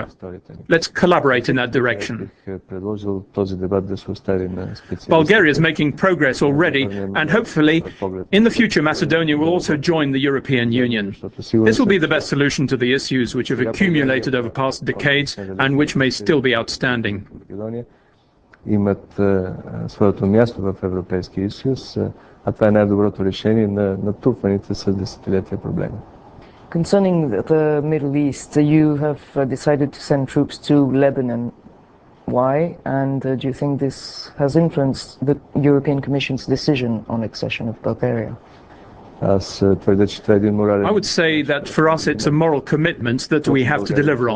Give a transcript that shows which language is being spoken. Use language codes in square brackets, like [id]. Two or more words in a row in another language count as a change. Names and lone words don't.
[en] Let's collaborate in that direction. Bulgaria is making progress already, and hopefully, in the future, Macedonia will also join the European Union. This will be the best solution to the issues which have accumulated over past decades and which may still be outstanding. [bg] Имат своето място в Европейския съюз, а това е най-доброто решение на натрупваните с десетилетия проблеми. [en] Concerning the Middle East, you have decided to send troops to Lebanon. Why? And do you think this has influenced the European Commission's decision on accession of Bulgaria? I would say that for us it's a moral commitment that we have to deliver on.